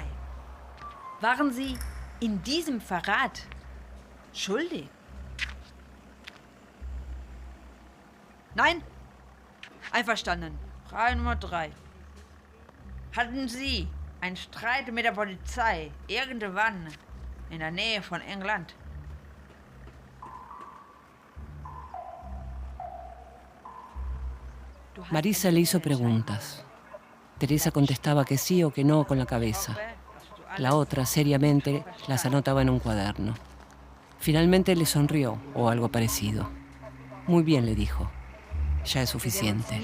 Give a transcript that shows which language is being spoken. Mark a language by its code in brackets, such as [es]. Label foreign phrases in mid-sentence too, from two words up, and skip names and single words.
[de] Waren Sie in diesem Verrat schuldig? Nein? Einverstanden. Frage Nummer 3. Hatten Sie einen Streit mit der Polizei irgendwann in der Nähe von England? [es] Marisa le hizo preguntas. Teresa contestaba que sí o que no con la cabeza. La otra, seriamente, las anotaba en un cuaderno. Finalmente le sonrió, o algo parecido. Muy bien, le dijo. Ya es suficiente.